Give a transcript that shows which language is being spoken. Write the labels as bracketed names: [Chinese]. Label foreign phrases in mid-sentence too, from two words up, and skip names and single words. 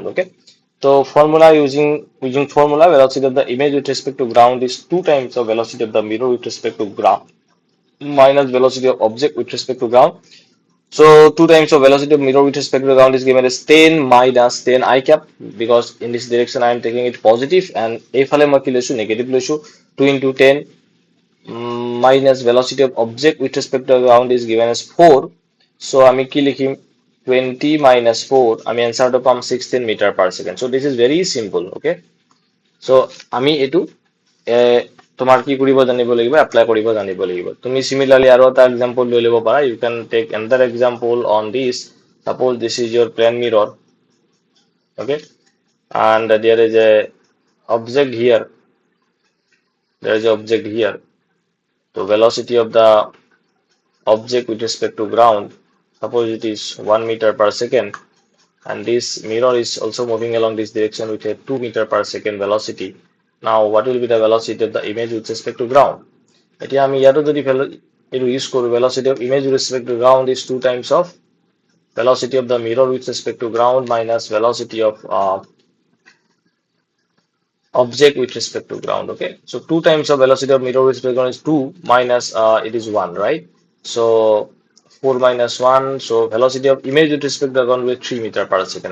[English] Okay, so formula using formula, velocity of the image with respect to ground is 2 times the velocity of the mirror with respect to ground minus velocity of object with respect to ground. So 2 times of velocity of mirror with respect to the ground is given as 10 minus 10 I cap, because in this direction I am taking it positive and [Assamese] এইফালে মই কি লৈছো negative লৈছো [English] 2 into 10 minus velocity of object with respect to the ground is given as 4. [Assamese] So আমি কি লিখিম 20 minus 4, আমি answerটো পাম 16 [English] meter per second. So this is very simple. Okay, so [Assamese] আমি এইটো তোমাৰ কি কৰিব জানিব লাগিব, এপ্লাই কৰিব জানিব লাগিব। তুমি সিমিলাৰলি আৰু এটা এক্সাম্পল লৈ ল'ব পাৰা। [English] You can take another example on this. Suppose this is your plane mirror. Okay, and there is a object here. There is an object here. So velocity of the object with respect to ground, suppose it is 1 meter per second, and this mirror is also moving along this direction with a 2 meter per second velocity. Now what will be the velocity of the image with respect to ground? [Assamese] এতিয়া আমি ইয়াতো যদি এইটো ইউজ কৰো, [English] velocity of image with respect to ground is 2 times of velocity of the mirror with respect to ground minus velocity of object with respect to ground. Okay, so 2 times of velocity of mirror with respect to ground is 2 minus it is 1, right? So 4 minus 1, so velocity of image with respect to the ground will be 3 meter per second.